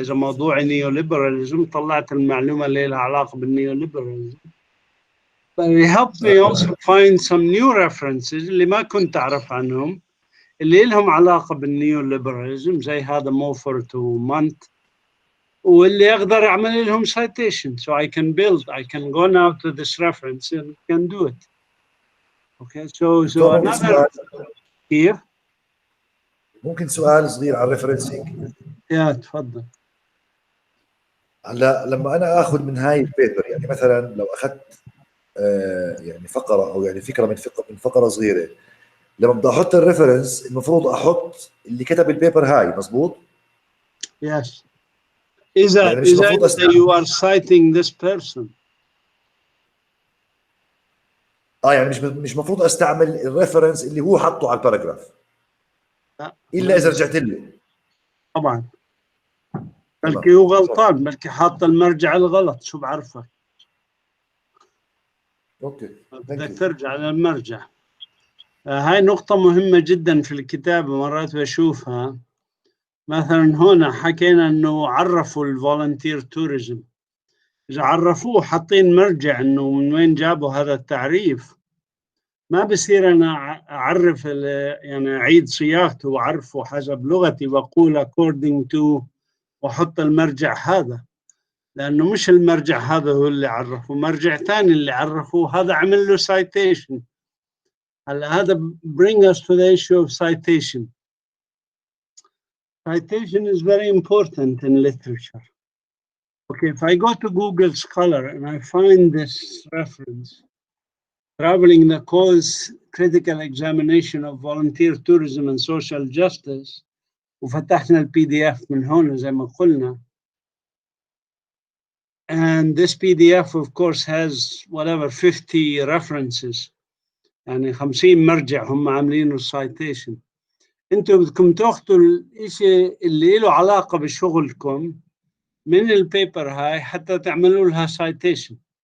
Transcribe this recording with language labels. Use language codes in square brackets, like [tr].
[ar] إذا موضوع نيوليبراليزم طلعت المعلومة اللي لها علاقة بالنيوليبراليزم. [en] But it helped me also find some new references [ar] اللي ما كنت أعرف عنهم، اللي لهم علاقة بالنيوليبراليزم زي هذا موفورت ومانت، واللي أقدر أعمل لهم citation. [en] So I can go now to this reference and can do it. Okay, so another here. [ar] ممكن سؤال صغير على الريفرنسينج؟ يا تفضل. هلا لما انا اخذ من هاي البيبر، يعني مثلا لو اخذت يعني فقره او يعني فكره من فقره صغيره، لما بدي احط الريفرنس المفروض احط اللي كتب البيبر هاي، مزبوط؟ [en] Yes. [ar] إذا يعني مش المفروض [en] you are citing this person. [ar] يعني مش المفروض استعمل الريفرنس اللي هو حطه على الباراجراف الا اذا رجعت له. طبعا بلكي هو غلطان، بلكي حاط المرجع الغلط، شو بعرفك. اوكي بدك ترجع للمرجع. هاي نقطة مهمة جدا في الكتابة، مرات بشوفها. مثلا هنا حكينا انه عرفوا الفولنتير توريزم، اذا عرفوه حاطين مرجع انه من وين جابوا هذا التعريف، ما بصير انا اعرف يعني اعيد صياغته واعرفه حسب لغتي واقول [en] according to [ar] واحط المرجع هذا، لانه مش المرجع هذا هو اللي عرفه، مرجع ثاني اللي عرفوه هذا عمل له citation. هلا هذا [en] bring us to the issue of citation. Citation is very important in literature. Okay, if I go to Google Scholar and I find this reference, Traveling the Cause Critical Examination of Volunteer Tourism and Social Justice, [ar] وفتحنا الPDF من هون زي ما قلنا. [en] And this PDF of course has whatever 50 references. [ar] يعني 50 مرجع هم عاملينه citation. انتوا بدكم تاخذوا الشيء اللي له علاقة بشغلكم من البيبر هاي حتى تعملوا لها citation.